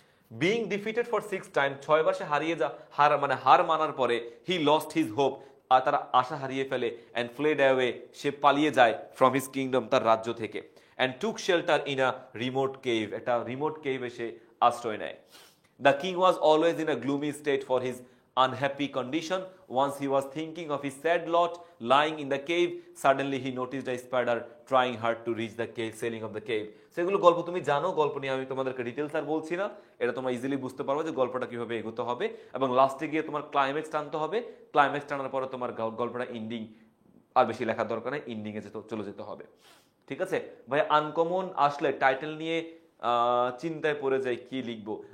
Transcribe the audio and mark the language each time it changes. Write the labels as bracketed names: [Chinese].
[English] being defeated for 6 time, [Bangla] 6বার সে হার মানার পরে, [English] he lost his hope, [Bangla] আর তারা আশা হারিয়ে ফেলে, [English] and fled away, [Bangla] সে পালিয়ে যায়, [English] from his kingdom, [Bangla] তার রাজ্য থেকে, [English] and took shelter in a remote cave, [Bangla] একটা রিমোট কেভে সে আশ্রয় নেয়। [English] The king was always in a gloomy state for his unhappy condition. Once he was thinking of his sad lot lying in the cave, suddenly he noticed a spider trying hard to reach the cave, ceiling of the cave. [Bangla] সেগুলো গল্প তুমি জানো, গল্প নিয়ে আমি তোমাদেরকে details আর বলছি না। এটা তোমরা ইজিলি বুঝতে পারবে যে গল্পটা কিভাবে এগোতে হবে, এবং লাস্টে গিয়ে তোমার ক্লাইম্যাক্স টানতে হবে। ক্লাইম্যাক্স টানার পরে তোমার গল্পটা এন্ডিং আর বেশি লেখার দরকার নেই, এন্ডিং এ চলে যেতে হবে। ঠিক আছে ভাই? আনকমন আসলে টাইটেল নিয়ে চিন্তায় পড়ে যায় কি লিখবো।